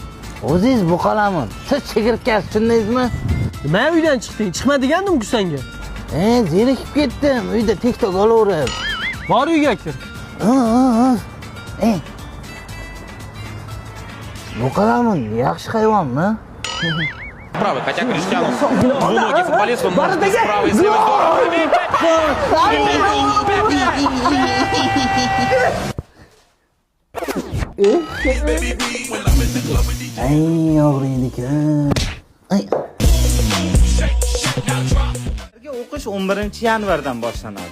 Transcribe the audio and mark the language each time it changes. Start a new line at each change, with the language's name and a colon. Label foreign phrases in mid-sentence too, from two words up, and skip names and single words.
Uzbek: O'zingiz bu qalamun. Siz chigirtkasi tushundingizmi? Nima uydan chiqding? Chiqma degandim-ku senga. Zerikib ketdim. Uyda TikTok olaverib. Bor uyga kir. Bu qalamun yaxshi hayvonmi?
Russian: Правый, хотя Криштиану двуногий футболист, он может и справа, и слева.
Uzbek: Ay, og'riydi-ku. O'qish 11-yanvardan boshlanadi.